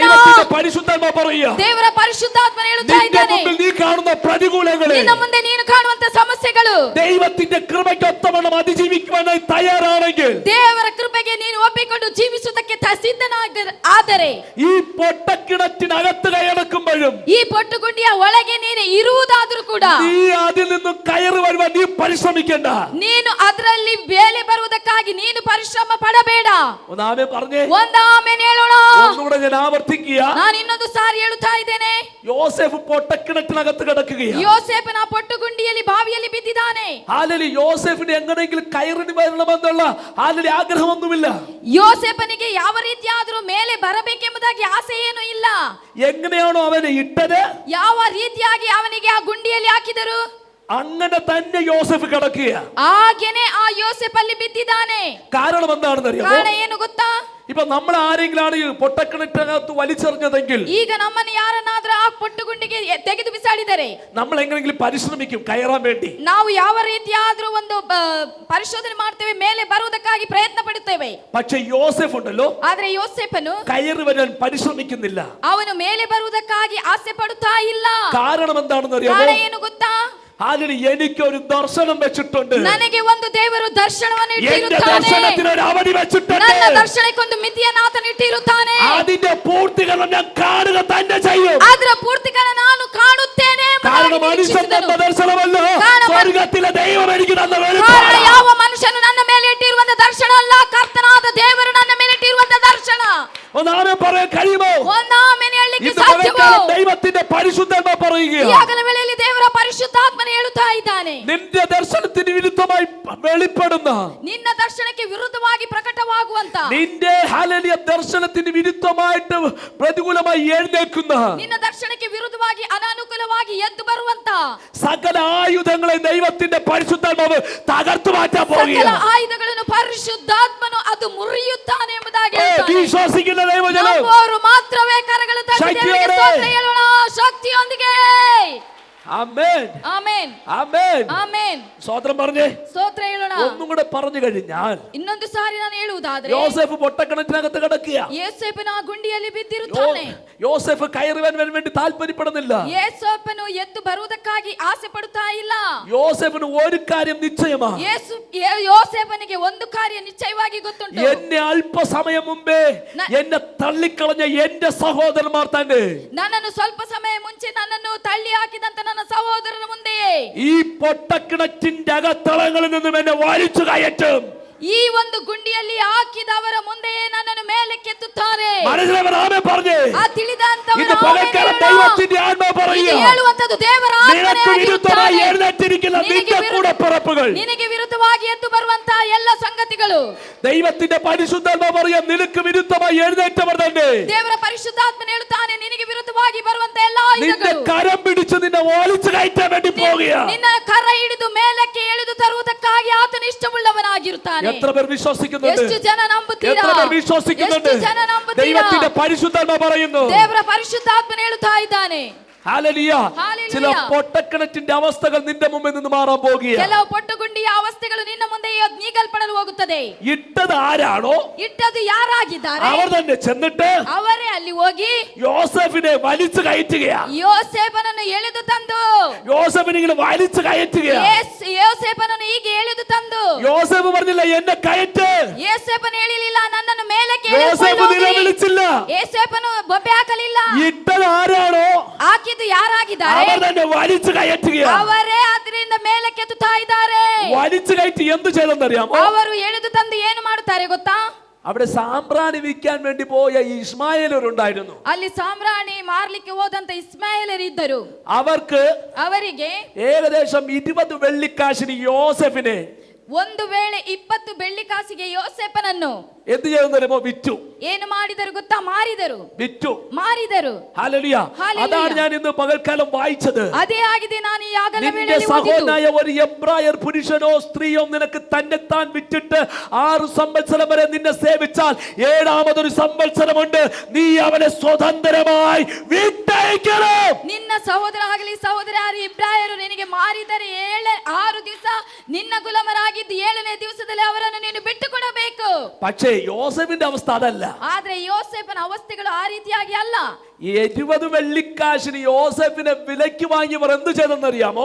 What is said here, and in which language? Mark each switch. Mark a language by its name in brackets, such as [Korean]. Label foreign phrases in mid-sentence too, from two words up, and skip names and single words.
[Malayalam] ദൈവത്തിന്റെ പരിശുദ്ധാത്മാവ് പറയുക, [Kannada] ದೇವರ ಪರಿಶುದ್ಧಾತ್ಮನು ಹೇಳುತ್ತಾ [Malayalam] നിന്റെ [Kannada] ಇದ್ದಾನೆ, [Malayalam] മുമ്പിൽ നീ കാണുന്ന പ്രതികൂലങ്ങളെ [Kannada] ನಿನ್ನ ಮುಂದೆ ನೀನು ಕಾಣುವಂತ ಸಮಸ್ಯೆಗಳು [Malayalam] ദൈവത്തിന്റെ കൃപയ്ക്കൊത്തവണ്ണം അതിജീവിക്കുവാനായി തയ്യാറാണെങ്കിൽ, [Kannada] ದೇವರ ಕೃಪೆಗೆ ನೀನು ಒಪ್ಪಿಕೊಂಡು ಜೀವಿಸುವುದಕ್ಕೆ ಆದರೆ [Malayalam] ഈ പൊട്ടക്കിണറ്റിനകത്ത് കയറക്കുമ്പോഴും [Kannada] ಈ ಪೊಟ್ಟುಗುಂಡಿಯ ಒಳಗೆ ನೀನು ಇರುವುದಾದರೂ ಕೂಡ [Malayalam] നീ അതിൽ നിന്നും കയറി വരുവാൻ നീ പരിശ്രമിക്കണ്ട. [Kannada] ನೀನು ಅದರಲ್ಲಿ ಬೇಲೆ ಬರುವುದಕ್ಕಾಗಿ ನೀನು ಪರಿಶ್ರಮ ಪಡಬೇಡ. [Malayalam] ഒന്ന് ആമേൻ പറഞ്ഞേ. [Kannada] ಒಂದು ಆಮೆನ್ ಹೇಳೋಣ. [Malayalam] ഒന്നുകൂടെ ഞാൻ ആവർത്തിക്കുക. [Kannada] ನಾನು ಇನ್ನೊಂದು ಸಾರಿ ಹೇಳುತ್ತಾ ಇದ್ದೇನೆ. [Malayalam] യോസേഫ് പൊട്ടക്കിണറ്റിനകത്ത് കിടക്കുകയാണ്. [Kannada] ಯೋಸೇಫನ ಪೊಟ್ಟುಗುಂಡಿಯಲ್ಲಿ ಬಾವಿಯಲ್ಲಿ ಬಿದ್ದಿದ್ದಾನೆ. [Malayalam] ഹാലലി യോസേഫിന് എങ്ങനെയെങ്കിലും കയറി വരണമെന്നുള്ള ഹാലലി ആഗ്രഹമൊന്നുമില്ല. [Kannada] ಯೋಸೇಫನಿಗೆ ಯಾವ ರೀತಿಯಾದರೂ ಮೇಲೆ ಬರಬೇಕೆಂಬುದಾಗಿ ಆಸೆ ಏನೂ ಇಲ್ಲ. [Malayalam] എങ്ങനെയാണോ അവനെ ഇട്ടത്, [Kannada] ಯಾವ ರೀತಿಯಾಗಿ ಅವನಿಗೆ ಆ ಗುಂಡಿಯಲ್ಲಿ ಹಾಕಿದರು, [Malayalam] അങ്ങനെ തന്നെ യോസേഫ് കിടക്കുക. [Kannada] ಹಾಗೇನೆ ಆ ಯೋಸೇಫ್ ಅಲ್ಲಿ ಬಿದ್ದಿದ್ದಾನೆ. [Malayalam] കാരണം എന്താണെന്ന് അറിയാമോ? [Kannada] ಕಾರಣ ಏನು ಗೊತ್ತಾ? [Malayalam] ഇപ്പൊ നമ്മൾ ആരെങ്കിലാണ് ഈ പൊട്ടക്കിണറ്റിനകത്ത് വലിച്ചെറിഞ്ഞതെങ്കിൽ, [Kannada] ಈಗ ನಮ್ಮನ್ನು ಯಾರನ್ನಾದ್ರೂ ಆ ಪೊಟ್ಟುಗುಂಡಿಗೆ ತೆಗೆದು ಬಿಸಾಡಿದರೆ [Malayalam] നമ്മൾ എങ്ങനെയെങ്കിലും പരിശ്രമിക്കും കയറാൻ വേണ്ടി. [Kannada] ನಾವು ಯಾವ ರೀತಿಯಾದ್ರೂ ಒಂದು ಪರಿಶೋಧನೆ ಮಾಡ್ತೇವೆ, ಮೇಲೆ ಬರುವುದಕ್ಕಾಗಿ ಪ್ರಯತ್ನ ಪಡುತ್ತೇವೆ. [Malayalam] പക്ഷെ യോസേഫ് ഉണ്ടല്ലോ, [Kannada] ಆದ್ರೆ ಯೋಸೇಫನು [Malayalam] കയറി വരാൻ പരിശ്രമിക്കുന്നില്ല. [Kannada] ಅವನು ಮೇಲೆ ಬರುವುದಕ್ಕಾಗಿ ಆಸೆ ಪಡುತ್ತಾ ಇಲ್ಲ. [Malayalam] കാരണം എന്താണെന്ന് [Kannada] ಕಾರಣ [Malayalam] അറിയാമോ? [Kannada] ಏನು ಗೊತ್ತಾ? [Malayalam] അതിന് എനിക്കൊരു ദർശനം വെച്ചിട്ടുണ്ട്. [Kannada] ನನಗೆ ಒಂದು ದೇವರು ದರ್ಶನವನ್ನು [Malayalam] എന്റെ [Kannada] ಇಟ್ಟಿರುತ್ತಾನೆ. [Malayalam] ദർശനത്തിന് ഒരു അവധി വെച്ചിട്ടുണ്ട്. [Kannada] ನನ್ನ ದರ್ಶನಕ್ಕೊಂದು ಮಿತಿಯನ್ನು ಆತನು ಇಟ್ಟಿರುತ್ತಾನೆ. [Malayalam] അതിന്റെ പൂർത്തീകരണം ഞാൻ കാണുക തന്നെ ചെയ്യും. [Kannada] ಅದರ പൂർത്തീകರಣ ನಾನು ಕಾಣುತ್ತೇನೆ ಎಂಬುದಾಗಿ [Malayalam] കാരണം മനുഷ്യൻ തന്ന [Kannada] ನಿರೀಕ್ಷಿಸಿದನು. [Malayalam] ദർശനമല്ല, സ്വർഗ്ഗത്തിലെ ദൈവം എനിക്ക് തന്ന [Kannada] ಕಾರಣ [Malayalam] വെളിപ്പാട്. [Kannada] ಯಾವ ಮನುಷ್ಯನು ನನ್ನ ಮೇಲೆ ಇಟ್ಟಿರುವಂತ ದರ್ಶನ ಅಲ್ಲ, ಕರ್ತನಾದ ದೇವರು ನನ್ನ ಮೇಲೆ ಇಟ್ಟಿರುವಂತ ದರ್ಶನ. [Malayalam] ഒന്നാമേ പറയാൻ കഴിയുമോ? [Kannada] ಒಂದಾಮೆನ್ ಹೇಳಲಿಕ್ಕೆ [Malayalam] ഇന്ന് [Kannada] ಸಾಧ್ಯವೋ? [Malayalam] പകൽക്കാലം ദൈവത്തിന്റെ പരിശുദ്ധാത്മ [Kannada] ಈ [Malayalam] പറയുകയാണ്, [Kannada] ಹಗಲ ವೇಳೆಯಲ್ಲಿ ದೇವರ ಪರಿಶುದ್ಧಾತ್ಮನು ಹೇಳುತ್ತಾ ಇದ್ದಾನೆ, [Malayalam] നിന്റെ ദർശനത്തിന് വിരുദ്ധമായി വെളിപ്പെടുന്ന, [Kannada] ನಿನ್ನ ದರ್ಶನಕ್ಕೆ ವಿರುದ್ಧವಾಗಿ ಪ್ರಕಟವಾಗುವಂತ, [Malayalam] നിന്റെ ഹല്ലേലൂയ ദർശനത്തിന് വിരുദ്ധമായിട്ട് പ്രതികൂലമായി എഴുന്നേൽക്കുന്ന [Kannada] ನಿನ್ನ ದರ್ಶನಕ್ಕೆ ವಿರುದ್ಧವಾಗಿ ಅನಾನುಕೂಲವಾಗಿ ಎದ್ದು ಬರುವಂತ [Malayalam] സകല ആയുധങ്ങളെ ദൈവത്തിന്റെ പരിശുദ്ധാത്മാവ് തകർത്തു മാറ്റാൻ [Kannada] ಸಕಲ [Malayalam] പോകുകയാണ്. [Kannada] ಆಯುಧಗಳನ್ನು ಪರಿಶುದ್ಧಾತ್ಮನು ಅದು ಮುರಿಯುತ್ತಾನೆ ಎಂಬುದಾಗಿ ಹೇಳ್ತಾನೆ. [Malayalam] വിശ്വസിക്കുന്ന ദൈവജനം [Kannada] ನಂಬುವವರು ಮಾತ್ರವೇ ಕರಗಳು ತಟ್ಟಿ ಶಕ್ತಿಯೋടെ. ದೇವರಿಗೆ ಸ್ತೋತ್ರ ಹೇಳೋಣ, ಶಕ್ತಿಯೊಂದಿಗೆ. [Malayalam] ആമേൻ, [Kannada] ಆಮೆನ್, [Malayalam] ആമേൻ. [Kannada] ಆಮೆನ್. [Malayalam] സ്വതന്ത്രം പറഞ്ഞേ. [Kannada] ಸ್ತೋತ್ರ ಹೇಳೋಣ. [Malayalam] ഒന്നും കൂടെ പറഞ്ഞു കഴിഞ്ഞാൽ, [Kannada] ಇನ್ನೊಂದು ಸಾರಿ ನಾನು ಹೇಳುವುದಾದ್ರೆ, [Malayalam] യോസേഫ് പൊട്ടക്കിണറ്റിനകത്ത് കിടക്കുക. [Kannada] ಯೋಸೇಫನ ಆ ಗುಂಡಿಯಲ್ಲಿ ಬಿದ್ದಿರುತ್ತಾನೆ. [Malayalam] യോസേഫ് കയറി വരാൻ വേണ്ടി താല്പര്യപ്പെടുന്നില്ല. [Kannada] ಯೋಸೇಫನು ಎದ್ದು ಬರುವುದಕ್ಕಾಗಿ ಆಸೆ ಪಡುತ್ತಾ ಇಲ್ಲ. [Malayalam] യോസേഫിന് ഒരു കാര്യം നിശ്ചയമാണ്, [Kannada] ಯೋಸೇಫನಿಗೆ ಒಂದು ಕಾರ್ಯ ನಿಶ್ಚಯವಾಗಿ ಗೊತ್ತುಂಟು. [Malayalam] എന്നെ അല്പസമയം മുമ്പേ എന്നെ തള്ളിക്കളഞ്ഞ എന്റെ സഹോദരന്മാർ തന്നെ [Kannada] ನನ್ನನ್ನು ಸ್ವಲ್ಪ ಸಮಯ ಮುಂಚೆ ನನ್ನನ್ನು ತಳ್ಳಿ ಹಾಕಿದಂತ ನನ್ನ ಸಹೋದರನ ಮುಂದೆಯೇ [Malayalam] ഈ പൊട്ടക്കിണറ്റിന്റെ അകത്തളങ്ങളിൽ നിന്നും എന്നെ വലിച്ചു കയറ്റും. [Kannada] ಈ ಒಂದು ಗುಂಡಿಯಲ್ಲಿ ಹಾಕಿದವರ ಮುಂದೆಯೇ ನನ್ನನ್ನು ಮೇಲೆ ಕೆತ್ತುತ್ತಾರೆ. [Malayalam] മനസ്സിലായവർ ആമേൻ പറഞ്ഞേ. [Kannada] ಆ ತಿಳಿದಂತವರು [Malayalam] ഇന്ന് പകൽക്കാലം ദൈവത്തിന്റെ ആത്മാവ് പറയുക, [Kannada] ಹೇಳುವಂತದ್ದು ದೇವರ [Malayalam] നിനക്ക് വിരുദ്ധമായി എഴുന്നേറ്റിരിക്കുന്ന നിന്റെ കൂടപ്പിറപ്പുകൾ, [Kannada] ನಿನಗೆ ವಿರುದ್ಧವಾಗಿ ಎದ್ದು ಬರುವಂತ ಎಲ್ಲ ಸಂಗತಿಗಳು, [Malayalam] ദൈവത്തിന്റെ പരിശുദ്ധാത്മാവ് പറയാം, നിനക്ക് വിരുദ്ധമായി എഴുന്നേറ്റവർ തന്നെ [Kannada] ದೇವರ ಪರಿಶುದ್ಧಾತ್ಮನು ಹೇಳುತ್ತಾನೆ, ನಿನಗೆ ವಿರುದ್ಧವಾಗಿ ಬರುವಂತ ಎಲ್ಲ [Malayalam] നിന്റെ [Kannada] ಆಯುಧಗಳು [Malayalam] കരം പിടിച്ച് നിന്നെ വലിച്ചു കയറ്റാൻ വേണ്ടി പോവുകയാണ്. [Kannada] ನಿನ್ನ ಕರ ಹಿಡಿದು ಮೇಲಕ್ಕೆ ಎಳೆದು ತರುವುದಕ್ಕಾಗಿ ಆತನು ಇಷ್ಟವುಳ್ಳವನಾಗಿರುತ್ತಾನೆ. [Malayalam] എത്ര പേർ വിശ്വസിക്കുന്നുണ്ട്? [Kannada] ಎಷ್ಟು ಜನ ನಂಬುತ್ತೀರಾ? [Malayalam] എത്ര പേർ വിശ്വസിക്കുന്നുണ്ട്? [Kannada] ಎಷ್ಟು ಜನ ನಂಬುತ್ತೀರಾ? [Malayalam] ദൈവത്തിന്റെ പരിശുദ്ധാത്മാവ് പറയുന്നു, [Kannada] ದೇವರ ಪರಿಶುದ್ಧಾತ್ಮನು ಹೇಳುತ್ತಾ ಇದ್ದಾನೆ. [Malayalam] ഹല്ലേലൂയ. ഹല്ലേലൂയ. ചില പൊട്ടക്കിണറ്റിന്റെ അവസ്ഥകൾ നിന്റെ മുമ്പിൽ നിന്ന് മാറാൻ പോകുകയാണ്. [Kannada] ಕೆಲವು ಪೊಟ್ಟುಗುಂಡಿಯ ಅವಸ್ಥೆಗಳು ನಿನ್ನ ಮುಂದೆ ನೀಗಲ್ಪಡಲು ಹೋಗುತ್ತದೆ. [Malayalam] ഇട്ടത് ആരാണോ [Kannada] ಇಟ್ಟದು ಯಾರಾಗಿದ್ದಾರೆ [Malayalam] അവർ തന്നെ ചെന്നിട്ട് [Kannada] ಅವರೇ ಅಲ್ಲಿ ಹೋಗಿ [Malayalam] യോസേഫിനെ വലിച്ചു കയറ്റുകയാണ്. [Kannada] ಯೋಸೇಫನನ್ನು ಎಳೆದು ತಂದು [Malayalam] യോസേഫിനെ ഇങ്ങനെ വലിച്ചു കയറ്റുകയാണ്. [Kannada] ಯೋಸೇಫನನ್ನು ಹೀಗೆ ಎಳೆದು ತಂದು, [Malayalam] യോസേഫ് പറഞ്ഞില്ല എന്നെ കയറ്റ്. [Kannada] ಯೋಸೇಫನು ಹೇಳಿಲ್ಲ ನನ್ನನ್ನು ಮೇಲಕ್ಕೆ [Malayalam] യോസേഫ് നിലവിളിച്ചില്ല. [Kannada] ಯೋಸೇಫನು ಬೊಬ್ಬೆ ಹಾಕಲಿಲ್ಲ. [Malayalam] ഇട്ടത് ആരാണോ [Kannada] ಹಾಕಿದ್ದು ಯಾರಾಗಿದ್ದಾರೆ [Malayalam] അവർ തന്നെ വലിച്ചു കയറ്റുകയാണ്. [Kannada] ಅವರೇ ಅದರಿಂದ ಮೇಲೆ ಕೆತ್ತುತ್ತಾ ಇದ್ದಾರೆ. [Malayalam] വലിച്ചു കയറ്റി എന്ത് ചെയ്തെന്നറിയാമോ? [Kannada] ಅವರು ಎಳೆದು ತಂದು ಏನು ಮಾಡುತ್ತಾರೆ ಗೊತ್ತಾ? [Malayalam] അവിടെ സാമ്പ്രാണി വിൽക്കാൻ വേണ്ടി പോയ ഈ ഇസ്മായേലരുണ്ടായിരുന്നു. [Kannada] ಅಲ್ಲಿ ಸಾಮ್ರಾಣಿ ಮಾರ್ಲಿಕ್ಕೆ ಹೋದಂತ ಇಸ್ಮಾಯೇಲರಿದ್ದರು. ಅವರಿಗೆ [Malayalam] ഏകദേശം 20 വെള്ളിക്കാശിന് യോസെഫിനെ [Kannada] ಒಂದು ವೇಳೆ 20 ಬೆಳ್ಳಿಕಾಸಿಗೆ ಯೋಸೇಫನನ್ನು [Malayalam] എന്ത് ചെയ്തെന്നറിയാമോ? വിറ്റു. [Kannada] ಏನು ಮಾಡಿದರು ಗೊತ್ತಾ? [Malayalam] വിറ്റു. [Kannada] ಮಾರಿದರು. [Malayalam] ഹല്ലേലൂയ. ഹല്ലേലൂയ. അതാണ് ഞാൻ ഇന്ന് പകൽക്കാലം വായിച്ചത്. [Kannada] ಅದೇ ಆಗಿದೆ ನಾನು ಈ ಆಗಲ [Malayalam] നിന്റെ [Kannada] ವೇಳೆಯಲ್ಲಿ [Malayalam] സഹോദരനായ [Kannada] ಓದಿದ್ದು. [Malayalam] ഒരു എബ്രായർ പുരുഷനോ സ്ത്രീയോ നിനക്ക് തന്നെത്താൻ വിറ്റിട്ട് 6 സംവത്സരം വരെ നിന്നെ സേവിച്ചാൽ 7ാമതൊരു സംവത്സരമുണ്ട്, നീ അവനെ സ്വതന്ത്രമായി വിട്ടയക്കണം. [Kannada] ನಿನ್ನ ಸಹೋದರ ಆಗಲಿ ಸಹೋದರಿಯರು ಇಬ್ರಾಯರು ನಿನಗೆ ಮಾರಿದರೆ 6 ದಿವಸ ನಿನ್ನ ಗುಲಾಮರಾಗಿದ್ದು 7ನೇ ದಿವಸದಲ್ಲಿ ಅವರನ್ನು ನೀನು ಬಿಟ್ಟು ಕೊಡಬೇಕು. [Malayalam] പക്ഷേ യോസേഫിന്റെ അവസ്ഥ അതല്ല. [Kannada] ಆದ್ರೆ ಯೋಸೇಫನ ಅವಸ್ಥೆಗಳು ಆ ರೀತಿಯಾಗಿ ಅಲ್ಲ. [Malayalam] 20 വെള്ളിക്കാശിന് യോസേഫിനെ വിലയ്ക്ക് വാങ്ങിയവർ എന്ത് ചെയ്തെന്നറിയാമോ?